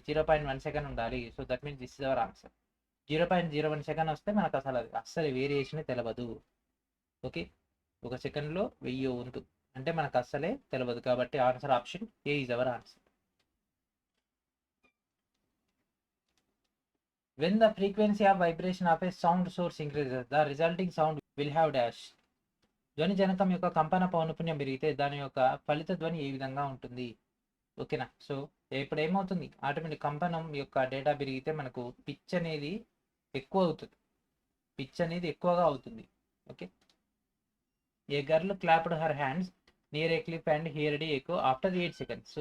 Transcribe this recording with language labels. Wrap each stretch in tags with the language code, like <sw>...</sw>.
<te>0.1 second ఉండాలి.</te> <en>So that means this is our answer.</en> <te>0.01 second వస్తే మనకు అసలు వేరియేషన్ తెలియదు. ఓకే. 1 సెకండ్లో 1000 వంతు అంటే మనకు అస్సలే తెలియదు. కాబట్టి answer</te> <en>Option A is our answer. When the frequency of vibration of a sound source increases, the resulting sound will have dash.</en> <te>ధ్వని జనకం యొక్క కంపన పౌనపుణ్యం పెరిగితే దాని యొక్క ఫలిత ధ్వని ఏ విధంగా ఉంటుంది? ఓకేనా? సో ఇప్పుడు ఏమవుతుంది? ఆటోమేటిక్ కంపనం యొక్క డేటా పెరిగితే మనకు పిచ్ అనేది ఎక్కువ అవుతుంది. పిచ్ అనేది ఎక్కువగా అవుతుంది.</te> <en>Okay. A girl clapped her hands near a cliff and heard echo after 8 seconds.</en>